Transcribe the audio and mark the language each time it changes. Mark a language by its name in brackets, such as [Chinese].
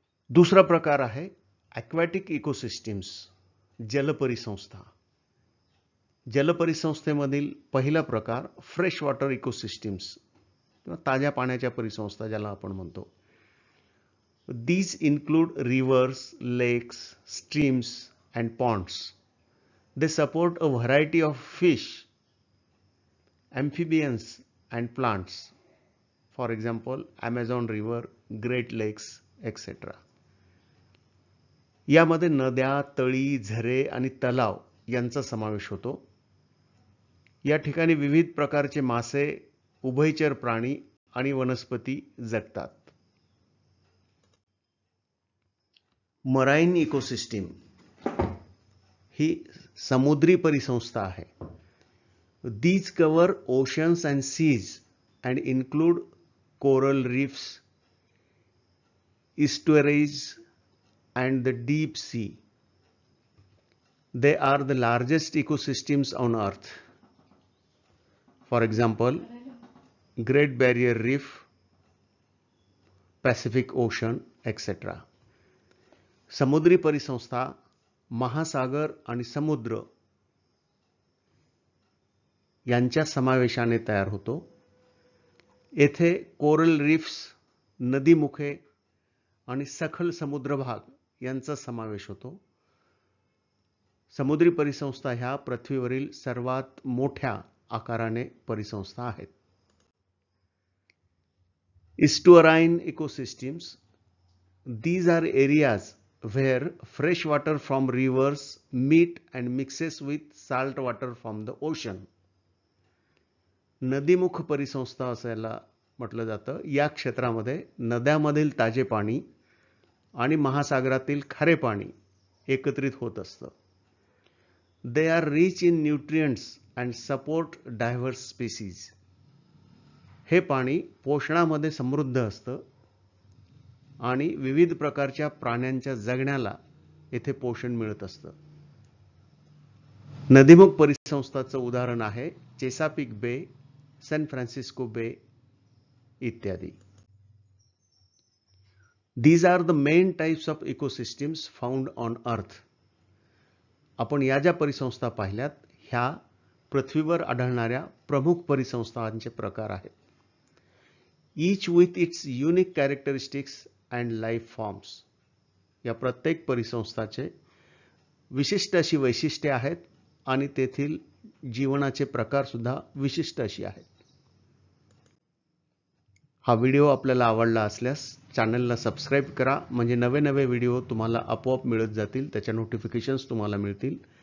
[Marathi] दुसरा प्रकार आहे ॲक्वॅटिक इकोसिस्टीम्स, जलपरिसंस्था. जलपरिसंस्थेमधील पहिला प्रकार फ्रेश वॉटर इकोसिस्टीम्स किंवा ताज्या पाण्याच्या परिसंस्था ज्याला आपण म्हणतो. [English] These include rivers, lakes, streams, and ponds. They support a variety of fish, amphibians, and plants. For example, Amazon River, Great Lakes, etc. [Marathi] यामध्ये नद्या, तळी, झरे आणि तलाव यांचा समावेश होतो. या ठिकाणी विविध प्रकारचे मासे, उभयचर प्राणी आणि वनस्पती जगतात. मराईन इकोसिस्टीम ही समुद्री परिसंस्था आहे. [English] These cover oceans and seas and include coral reefs, estuaries, and the deep sea. They are the largest ecosystems on Earth. For example, Great Barrier Reef, Pacific Ocean, etc. [Marathi] समुद्री परिसंस्था महासागर आणि समुद्र यांच्या समावेशाने तयार होतो. येथे कोरल रीफ्स, नदीमुखे आणि सखल समुद्र भाग यांचा समावेश होतो. समुद्री परिसंस्था ह्या पृथ्वीवरील सर्वात मोठ्या आकाराने परिसंस्था आहेत. [English] Estuarine ecosystems. These are areas where fresh water from rivers meet and mixes with salt water from the ocean. [Marathi] नदीमुख परिसंस्था असायला म्हटलं जातं. या क्षेत्रामध्ये नद्यामधील ताजे पाणी आणि महासागरातील खारे पाणी एकत्रित होत असतं. [English] They are rich in nutrients and support diverse species. [Marathi] हे पाणी पोषणामध्ये समृद्ध असतं आणि विविध प्रकारच्या प्राण्यांच्या जगण्याला येथे पोषण मिळत असतं. नदीमुख परिसंस्थाचं उदाहरण आहे चेसापिक बे, सॅन फ्रान्सिस्को बे इत्यादी. [English] These are the main types of ecosystems found on Earth. [Marathi] आपण या ज्या परिसंस्था पाहिल्यात ह्या पृथ्वीवर आढळणाऱ्या प्रमुख परिसंस्थांचे प्रकार आहेत. [English] Each with its unique characteristics and life forms. [Marathi] या प्रत्येक परिसंस्थाचे विशिष्ट अशी वैशिष्ट्ये आहेत आणि तेथील जीवनाचे प्रकार सुद्धा विशिष्ट अशी आहेत. हा व्हिडिओ आपल्याला आवडला असल्यास चॅनलला सबस्क्राइब करा, म्हणजे नवे नवे व्हिडिओ तुम्हाला आपोआप मिळत जातील, त्याच्या नोटिफिकेशन्स तुम्हाला मिळतील.